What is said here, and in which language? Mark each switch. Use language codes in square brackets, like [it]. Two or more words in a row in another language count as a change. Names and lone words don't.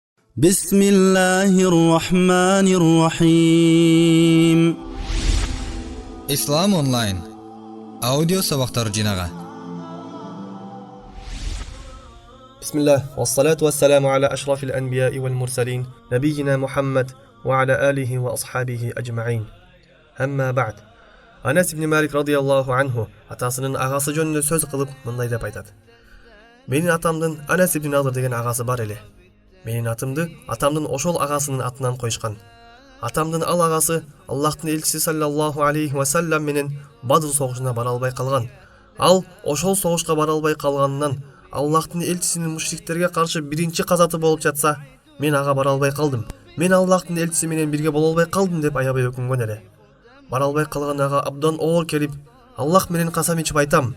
[ar] بسم الله الرحمن الرحيم. [ky] Ислам онлайн аудио сабактар жинага. [ar] بسم الله والصلاة والسلام على أشرف الأنبياء والمرسلين نبينا محمد وعلى آله وأصحابه أجمعين. أما بعد. [ky] Анас ибн Малик [ar] رضي الله عنه [ky] атасынын агасы жөнүндө сөз кылып мындай деп айтат. Менин атамдын Анас ибн Надр деген агасы бар эле. Менин атымды атамдын ошол агасынын атынан коюшкан. Атамдын ал агасы Аллахтын элчиси [ar] صلى الله عليه وسلم [ky] менен Бадр согушуна бара албай калган. Ал ошол согушка бара албай калганынан Аллахтын элчисинин мушриктерге каршы биринчи казаты болуп жатса, мен ага бара албай калдым. Мен Аллахтын элчиси менен бирге боло албай калдым деп аябай өкүнгөн эле. Бара албай калган ага абдан оор келип, Аллах менен касам ичип айтам.